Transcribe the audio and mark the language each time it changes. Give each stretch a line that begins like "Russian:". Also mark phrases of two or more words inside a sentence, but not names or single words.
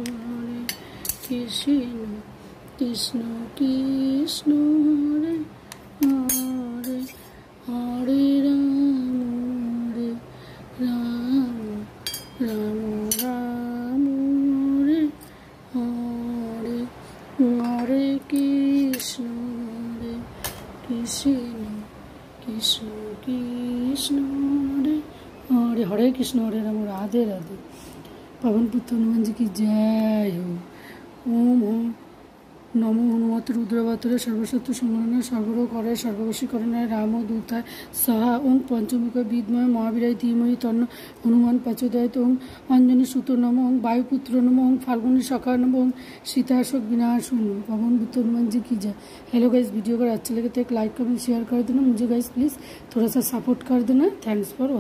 Sanskrit: कृष्ण कृष्ण हरे हरे, हरे राम राम राम हरे हरे, हरे कृष्ण कृष्ण कृष्ण हरे हरे, हरे कृष्ण हरे राम, राधे राधे।
Hindi: पवन पुत्र हनुमान जी की जय हो।
Sanskrit: ओम नमो हनुमते रुद्रावताराय सर्वशत्रु संहारणाय सर्वरोग सर्ववशीकरणाय रामदूताय स्वाहा। ओम पंचमुखाय विद्महे महावीराय धीमहि तन्नो हनुमान प्रचोदयात्। ओम अंजनी सुत नमः, ओम वायुपुत्र नमः, ओम फाल्गुनी सखा नमः, ओम सीताशोक विनाशन नमः।
Hindi: पवन पुत्र हनुमान जी की जय।
English: hello guys,
Hindi: वीडियो अगर अच्छा लगे तो एक
English: like comment share
Hindi: कर देना मुझे गाइस, प्लीज़ थोड़ा सा सपोर्ट कर देना।
English: thanks for watching.